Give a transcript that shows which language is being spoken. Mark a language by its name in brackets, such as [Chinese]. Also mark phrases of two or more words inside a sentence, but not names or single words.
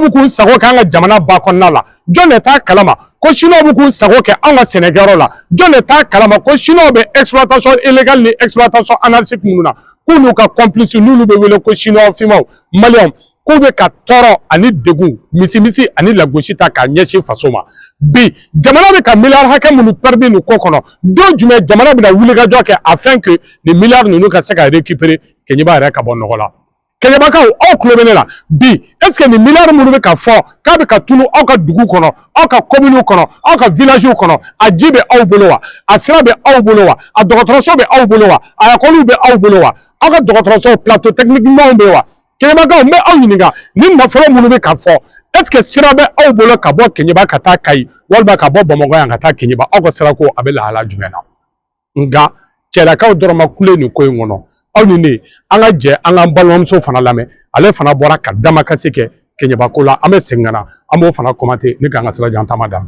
[Bambara] b'u k'u sago kɛ an ka jamana ba kɔnɔna la jɔn de t'a kalama ko chinois b'u k'u sago kɛ an ka sɛnɛkɛyɔrɔ la jɔn de t'a kalama ko chinois bɛ [French] exploitation illégale [Bambara] ni [French] exploitation anarchique [Bambara] minnu na k'u n'u ka complice n'olu bɛ wele ko chinois finmanw maliyɛnw k'u bɛ ka tɔɔrɔ ani degun misimisi ani lagosi ta k'a ɲɛsin faso ma bi jamana bɛ ka miliyari hakɛ minnu perdre nin ko kɔnɔ don jumɛn jamana bɛna wulikajɔ kɛ [French] afin que [Bambara] nin miliyari ninnu ka se ka récupérer Keɲeba yɛrɛ ka bɔ nɔgɔ la Kenyabakaw aw kulobene la bi [French] est ce que [Bambara] ni milliard munu be ka fɔ k'a be ka tunu aw ka dugu kɔnɔ aw ka commune kɔnɔ aw ka village kɔnɔ a ji be aw bolo wa a sira be aw bolo wa a dɔgɔtɔrɔso be aw bolo wa a école be aw bolo wa aw ka dɔgɔtɔrɔso [French] plateau technique [Bambara] ɲumanw be wa Kenyabakaw n bɛ aw ɲininka ni nafolo minnu bɛ ka fɔ [French] est ce que [Bambara] sira bɛ aw bolo ka bɔ Kenyaba ka taa Kayi walima ka bɔ Bamakɔ yan ka taa Kenyaba aw ka sira ko a bɛ lahala jumɛn na nka cɛlakaw dɔrɔn ma kule nin ko in kɔnɔ aw ni ne an ka jɛ an k'an balimamuso fana lamɛn ale fana bɔra ka damakasi kɛ Kenyaba ko la an bɛ segin ka na an b'o fana commenter ne k'an ka sira jan taama daminɛ.